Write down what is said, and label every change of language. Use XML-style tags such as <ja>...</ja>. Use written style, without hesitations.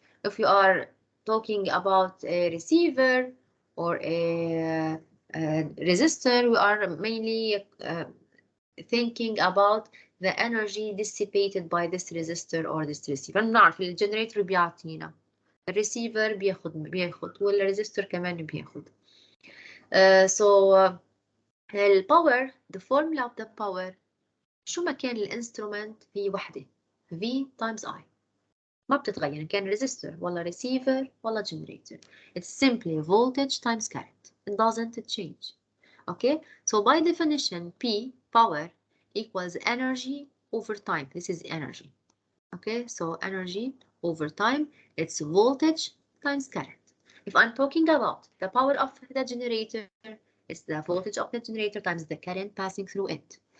<en>If we are talking about a receiver or a resistor, we are mainly thinking about the energy dissipated by this resistor or this receiver.</en> <ar>نعرف الجنريتور بيعطينا الريسيفر بياخد والريزستور كمان بياخد. So الباور</ar> <en>the formula of the power</en> <ar>شو ما كان الانسترومنت هي وحدة V times I ما بتتغير إن كان ريزستور ولا ريسيفر ولا جنريتور.</ar> <en>It's simply voltage times current. It doesn't change. Okay, so by definition P power equals energy over time. This is energy. Okay, so energy over time, it's voltage times current. If I'm talking about the power of the generator, it's the voltage of the generator times the current passing through it.</en>